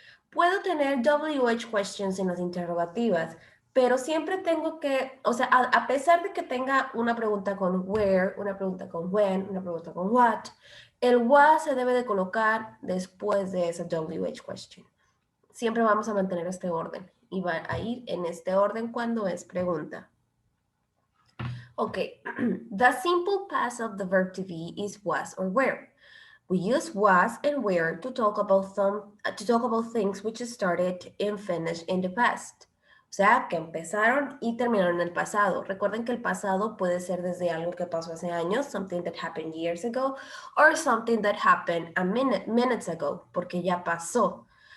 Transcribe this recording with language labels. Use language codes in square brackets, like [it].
[es] Puedo tener WH questions en las interrogativas, pero siempre tengo que, o sea, a pesar de que tenga una pregunta con where, una pregunta con when, una pregunta con what, el what se debe de colocar después de esa WH question. Siempre vamos a mantener este orden y va a ir en este orden cuando es pregunta. [en] Okay, the simple past of the verb to be is was or were. We use was and were to talk about things which started and finished in the past. [es] O sea, que empezaron y terminaron en el pasado. Recuerden que el pasado puede ser desde algo que pasó hace años, [en] something that happened years ago, or something that happened minutes ago, [es] porque ya pasó.